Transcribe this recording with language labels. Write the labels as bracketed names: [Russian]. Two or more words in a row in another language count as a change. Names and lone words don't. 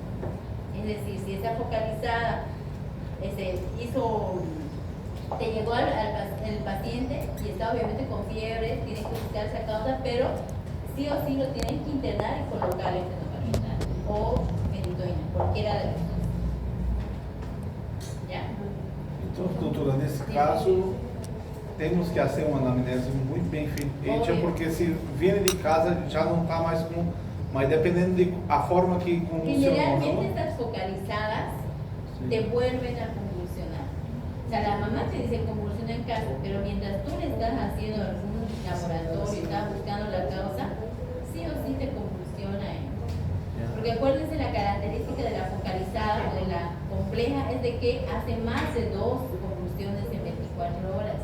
[Spanish] Es decir, si esa focalizada hizo te llegó el paciente y está obviamente con fiebre, tiene que buscar esa causa, pero sí o sí lo tienen que internar y colocarle fenobarbital o benitoína, cualquiera de los dos. ¿Ya? [Portuguese] Então, doutora, nesse caso, temos que fazer uma anamnese muito bem feita, [Spanish] Obvio. [Portuguese] porque [Spanish] se viene [Portuguese] de casa já não está mais com, mas dependendo de a forma que convulsionou, [Spanish] Generalmente [Portuguese] não? [Spanish] estas focalizadas te vuelven a convulsionar. O sea, la mamá te dice convulsiona en casa, pero mientras tú le estás haciendo algún laboratorio, estás buscando la causa, sí o sí te convulsiona. Porque acuérdense, la característica de la focalizada o de la compleja es de que hace más de 2 convulsiones en 24 horas.